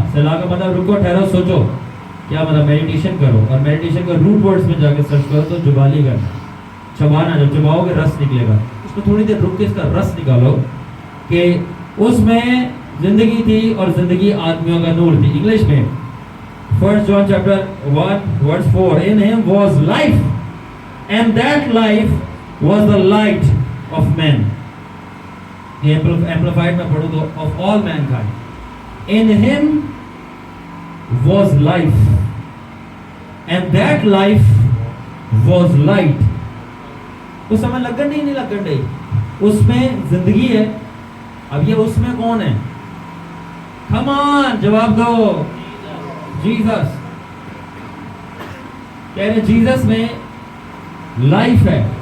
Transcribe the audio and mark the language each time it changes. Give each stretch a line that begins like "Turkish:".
Hindi: सेला का मतलब रुको, ठहरो, सोचो, क्या मतलब? मेडिटेशन करो। और मेडिटेशन का रूट वर्ड्स में जाके सर्च करो तो जुगाली करना, चबाना, जब चबाओगे रस निकलेगा। उसको थोड़ी देर रुक के इसका रस निकालो कि उसमें जिंदगी थी और जिंदगी आदमियों का नूर थी। इंग्लिश में
English: 1 John chapter 1 verse 4, in him was life and that life was the light of men.
Hindi: ये amplified में पढ़ो तो
English: of all mankind. In him was life and that life was light.
Hindi: उस समय लगन नहीं लगन नहीं, उसमें जिंदगी है। अब ये उसमें कौन है?
English: Come on,
Hindi: जवाब दो। जीसस। कह रहे जीसस में लाइफ है